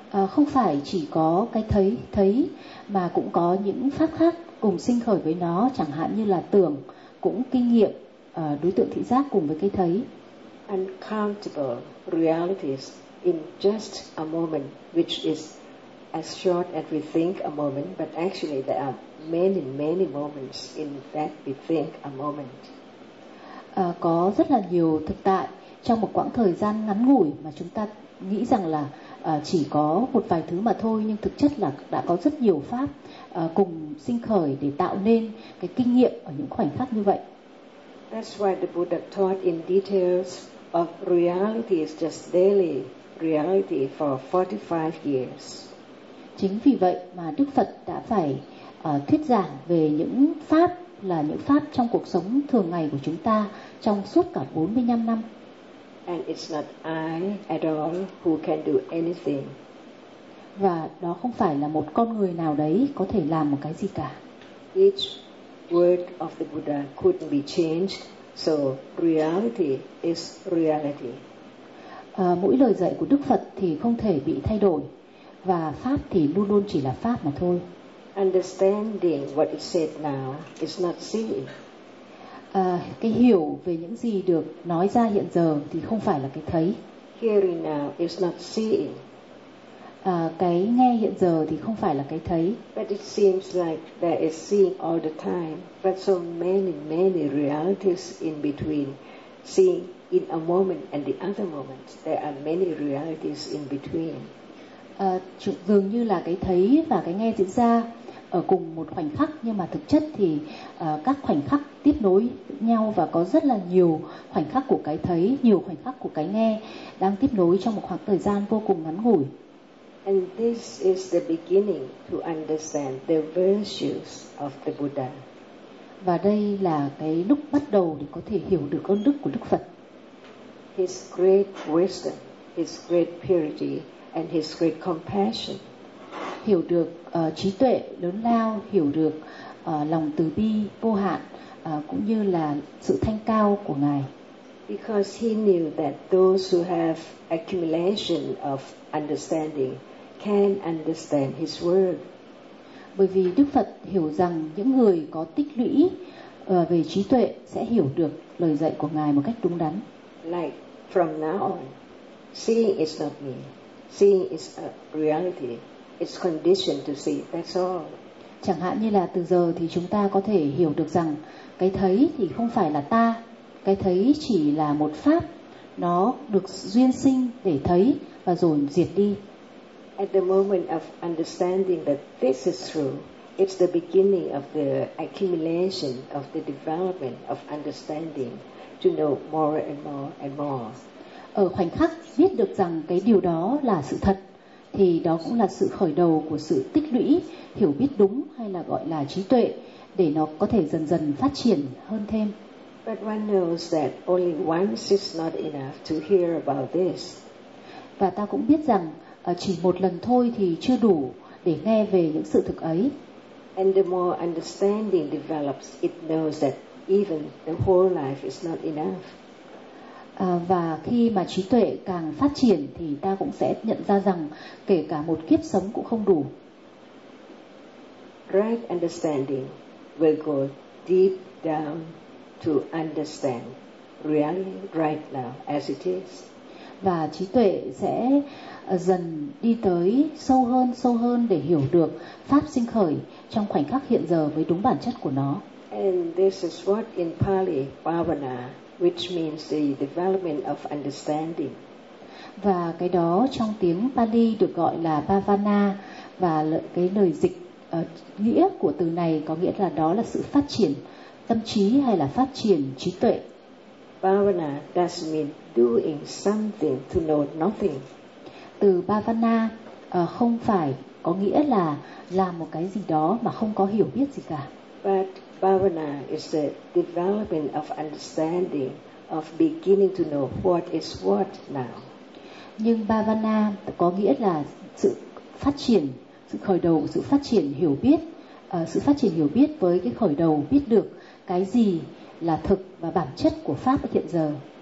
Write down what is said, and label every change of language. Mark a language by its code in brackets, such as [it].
[vi] Không phải chỉ có cái thấy mà cũng có những pháp khác cùng sinh khởi với nó, chẳng hạn như là tưởng, cũng kinh nghiệm đối tượng thị giác cùng với cái thấy. [en] Uncountable realities in just a moment, which is as short as we think a moment, but actually there are many, many moments in that we think a moment. [vi] Có rất là nhiều thực tại trong một quãng thời gian ngắn ngủi mà chúng ta nghĩ rằng là chỉ có một vài thứ mà thôi, nhưng thực chất là đã có rất nhiều pháp cùng sinh khởi để tạo nên cái kinh nghiệm ở những khoảnh khắc như vậy. [en] That's why the Buddha taught in details of reality is just daily reality for 45 years. [vi] Chính vì vậy mà Đức Phật đã phải thuyết giảng về những pháp là những pháp trong cuộc sống thường ngày của chúng ta trong suốt cả 45 năm. [en] And it's not I at all who can do anything. [vi] Và đó không phải là một con người nào đấy có thể làm một cái gì cả. [en] Each word of the Buddha couldn't be changed, so reality is reality. [vi] Mỗi lời dạy của Đức Phật thì không thể bị thay đổi, và pháp thì luôn luôn chỉ là pháp mà thôi. [en] Understanding what is said now is not seeing. [vi] Cái hiểu về những gì được nói ra hiện giờ thì không phải là cái thấy. [en] Hearing now is not seeing. [vi] Cái nghe hiện giờ thì không phải là cái thấy. [en] But it seems like there is seeing all the time, but so many, many realities in between. Seeing in a moment and the other moment, there are many realities in between. [vi] Dường như là cái thấy và cái nghe diễn ra ở cùng một khoảnh khắc, nhưng mà thực chất thì các khoảnh khắc tiếp nối nhau, và có rất là nhiều khoảnh khắc của cái thấy, nhiều khoảnh khắc của cái nghe đang tiếp nối trong một khoảng thời gian vô cùng ngắn ngủi. [en] And this is the beginning to understand the virtues of the Buddha. [vi] Và đây là cái lúc bắt đầu để có thể hiểu được ơn đức của Đức Phật. [en] His great wisdom, his great purity, and his great compassion. [vi] Hiểu được trí tuệ lớn lao, hiểu được lòng từ bi vô hạn, cũng như là sự thanh cao của Ngài. [en] Because he knew that those who have accumulation of understanding can understand his word. [vi] Bởi vì Đức Phật hiểu rằng những người có tích lũy về trí tuệ sẽ hiểu được lời dạy của Ngài một cách đúng đắn. [en] Like from now on, seeing is not me. Seeing is a reality. It's conditioned to see, that's all. [vi] Chẳng hạn như là từ giờ thì chúng ta có thể hiểu được rằng cái thấy thì không phải là ta. Cái thấy chỉ là một pháp, nó được duyên sinh để thấy và rồi diệt đi. [en] At the moment of understanding that this is true, it's the beginning of the accumulation of the development of understanding to know more and more and more. [vi] Ở khoảnh khắc biết được rằng cái điều đó là sự thật, thì đó cũng là sự khởi đầu của sự tích lũy, hiểu biết đúng, hay là gọi là trí tuệ, để nó có thể dần dần phát triển hơn thêm. [en] But one knows that only once is not enough to hear about this. [vi] Và ta cũng biết rằng chỉ một lần thôi thì chưa đủ để nghe về những sự thực ấy. [en] And the more understanding develops, it knows that even the whole life is not enough. [vi] Và khi mà trí tuệ càng phát triển thì ta cũng sẽ nhận ra rằng kể cả một kiếp sống cũng không đủ. [en] Right understanding will go deep down to understand reality right now as it is. [vi] Và trí tuệ sẽ dần đi tới sâu hơn để hiểu được pháp sinh khởi trong khoảnh khắc hiện giờ với đúng bản chất của nó. [en] And this is what in Pali, Bhavana, which means the development of understanding. [vi] Và cái đó trong tiếng Pali được gọi là Bhavana, và cái lời dịch nghĩa của từ này có nghĩa là đó là sự phát triển tâm trí hay là phát triển trí tuệ. [en] Bhavana does mean doing something to know nothing. [vi] Từ Bhavana không phải có nghĩa là làm một cái gì đó mà không có hiểu biết gì cả. [en] But Bhavana is the development of understanding, of beginning to know what is what now. [vi] Nhưng Bhavana có nghĩa là sự phát triển, sự khởi đầu, sự phát triển hiểu biết, sự phát triển hiểu biết với cái khởi đầu biết được cái gì là thực và bản chất của pháp hiện giờ.